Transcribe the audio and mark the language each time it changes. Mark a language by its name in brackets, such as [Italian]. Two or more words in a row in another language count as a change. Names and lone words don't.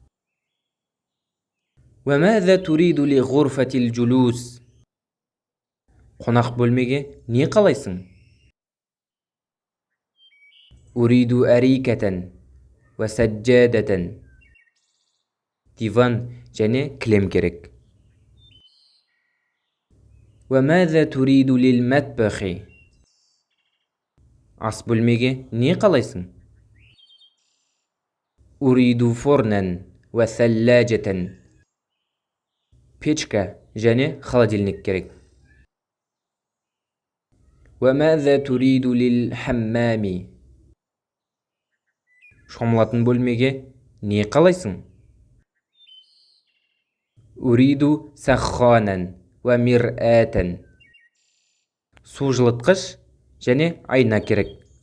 [Arabic] و ماذا تريد لغرفة الجلوس. [Kazakh] Қонақ бөлмеге не қалайсың? [Arabic] أريد أريكة و سجادة. [Kazakh] Диван және кілем керек. [Arabic] و ماذا تريد للمطبخ. [Kazakh] Ас бөлмеге не қалайсың? [Arabic] أريد فرنا و ثلاجة. [Kazakh] Печка және холодильник керек. [Arabic] و ماذا تريد للحمام. [Kazakh] Шомылатын бөлмеге не қалайсың? [Arabic] أريد سخانا و مرآة. [Kazakh] Су жылытқыш және айна керек.